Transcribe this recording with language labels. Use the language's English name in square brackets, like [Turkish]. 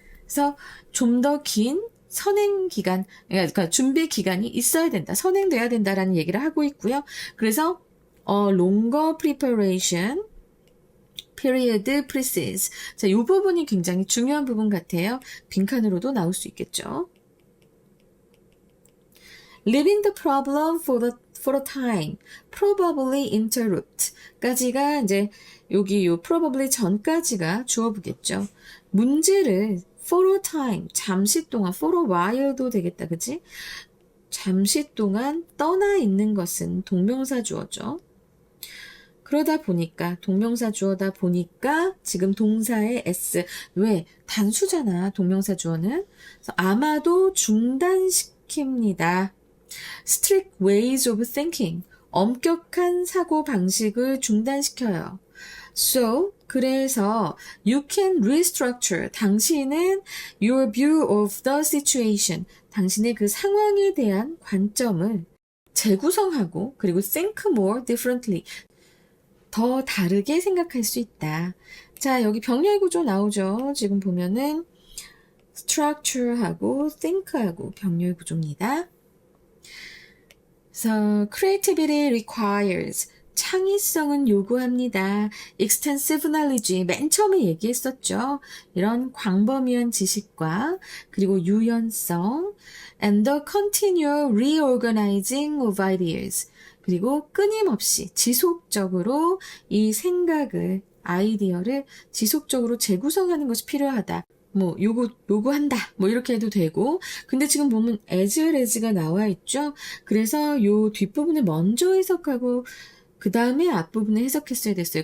[Korean] 그래서 좀 더 긴 선행 기간 그러니까 준비 기간이 있어야 된다. 선행돼야 된다라는 얘기를 하고 있고요. [English] 그래서 longer preparation period precedes. [Korean] 자, 이 부분이 굉장히 중요한 부분 같아요. 빈칸으로도 나올 수 있겠죠. [English] Leaving the problem for a time, probably interrupt [Korean] 까지가 이제 여기 요 probably 전까지가 주어 보겠죠. 문제를 [English] for a time, [Korean] 잠시 동안, [English] for a while [Korean] 도 되겠다, 그치? 잠시 동안 떠나 있는 것은 동명사 주어죠. 그러다 보니까 동명사 주어다 보니까 지금 동사의 s 왜 단수잖아 동명사 주어는 그래서 아마도 중단시킵니다. [English] Strict ways of thinking [Korean] 엄격한 사고 방식을 중단시켜요. [English] So [Korean] 그래서 [English] you can restructure [Korean] 당신은 [English] your view of the situation [Korean] 당신의 그 상황에 대한 관점을 재구성하고 그리고 [English] think more differently [Korean] 더 다르게 생각할 수 있다. 자, 여기 병렬 구조 나오죠. 지금 보면은 structure하고 think하고 병렬 구조입니다. 그래서 [English] creativity requires [Korean] 창의성은 요구합니다. [English] extensive knowledge [Korean] 맨 처음에 얘기했었죠. 이런 광범위한 지식과 그리고 유연성 [English] and the continual reorganizing of ideas [Korean] 그리고 끊임없이 지속적으로 이 생각을, 아이디어를 지속적으로 재구성하는 것이 필요하다. 뭐 요구한다 뭐 이렇게 해도 되고, 근데 지금 보면 as가 나와 있죠. 그래서 요 뒷부분을 먼저 해석하고 그 다음에 앞부분을 해석했어야 됐어요.